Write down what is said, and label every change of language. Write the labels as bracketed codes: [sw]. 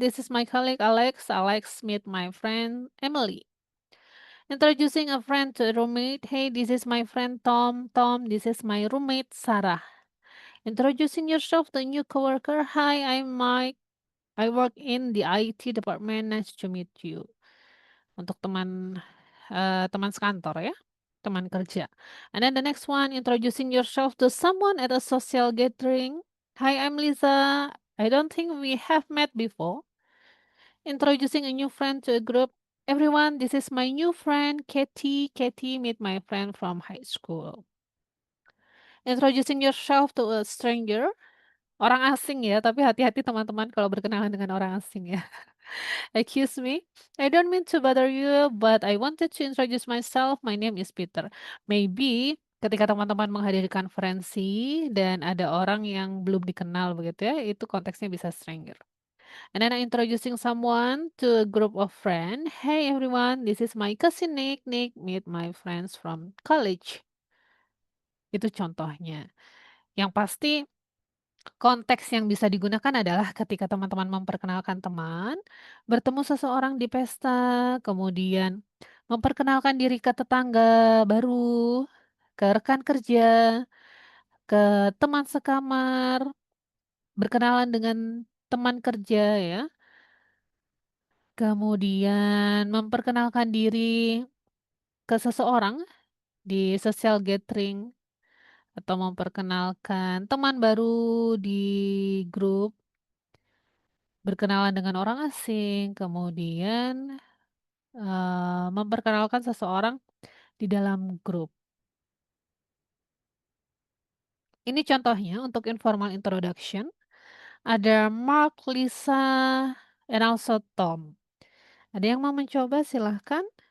[en] This is my colleague Alex. Alex, meet my friend Emily. Introducing a friend to a roommate. Hey, this is my friend Tom. Tom, this is my roommate Sarah. Introducing yourself to a new coworker. Hi, I'm Mike. I work in the IT department. Nice to meet you. [id] Untuk teman teman sekantor ya, teman kerja. [en] And then the next one, introducing yourself to someone at a social gathering. Hi, I'm Lisa. I don't think we have met before. Introducing a new friend to a group. Everyone, this is my new friend, Katie. Katie, meet my friend from high school. Introducing yourself to a stranger. [id] Orang asing ya, tapi hati-hati teman-teman kalau berkenalan dengan orang asing ya. [en] Excuse me, I don't mean to bother you, but I wanted to introduce myself. My name is Peter. [id] Maybe ketika teman-teman menghadiri konferensi dan ada orang yang belum dikenal begitu ya, itu konteksnya bisa stranger. [en] And then introducing someone to a group of friends. Hey everyone, this is my cousin Nick. Nick, meet my friends from college. [id] Itu contohnya. Yang pasti konteks yang bisa digunakan adalah ketika teman-teman memperkenalkan teman, bertemu seseorang di pesta, kemudian memperkenalkan diri ke tetangga baru, ke rekan kerja, ke teman sekamar, berkenalan dengan teman kerja ya. Kemudian memperkenalkan diri ke seseorang di social gathering atau memperkenalkan teman baru di grup, berkenalan dengan orang asing, kemudian memperkenalkan seseorang di dalam grup. Ini contohnya untuk informal introduction. Ada Mark, Lisa, [en] and also Tom. [id] Ada yang mau mencoba? Silahkan.